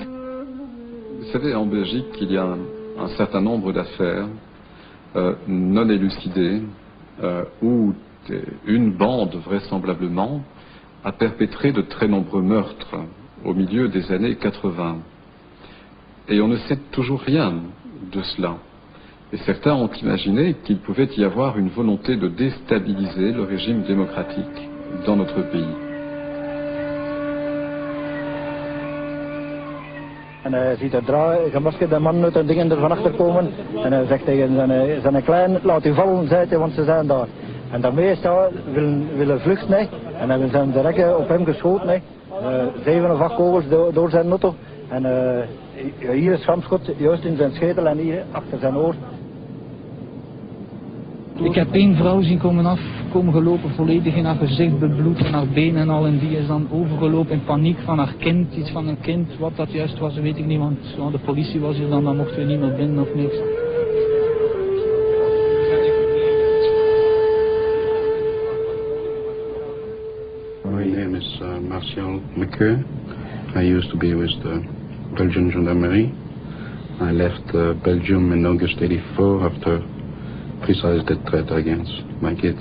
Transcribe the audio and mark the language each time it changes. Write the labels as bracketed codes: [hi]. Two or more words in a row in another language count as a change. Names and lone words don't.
[fr] Vous savez, en Belgique, il y a un certain nombre d'affaires non élucidées où une bande, vraisemblablement, a perpétré de très nombreux meurtres au milieu des années 80. Et on ne sait toujours rien de cela. Et certains ont imaginé qu'il pouvait y avoir une volonté de déstabiliser le régime démocratique dans notre pays. [nl] En hij ziet er gemaskerde mannen uit en dingen er van achter komen. En hij zegt tegen zijn klein, laat u vallen, zei hij, want ze zijn daar. En daarmee is hij willen vluchten. En hebben ze direct op hem geschoten. 7 of 8 kogels door zijn auto. En hier is schampschot, juist in zijn schedel en hier achter zijn oor. Ik heb één vrouw zien komen gelopen, volledig in haar gezicht bebloed en haar benen en al. En die is dan overgelopen in paniek van haar kind, iets van een kind. Wat dat juist was, weet ik niet, want de politie was hier dan mochten we niet meer binnen of niks. [en] My name is Martial McCur. I used to be with the Belgian Gendarmerie. I left Belgium in August '84 after precise death threat against my kids.